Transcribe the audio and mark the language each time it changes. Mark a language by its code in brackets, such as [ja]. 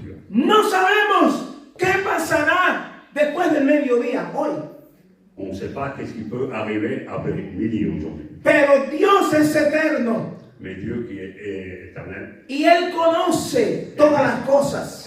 [es] No sabemos qué pasará después del mediodía hoy. [fr] On ne sait pas qu'est-ce qui peut arriver après midi aujourd'hui. [es] Pero Dios es eterno [fr] Mais Dieu qui est éternel, [es] y Él conoce todas las cosas.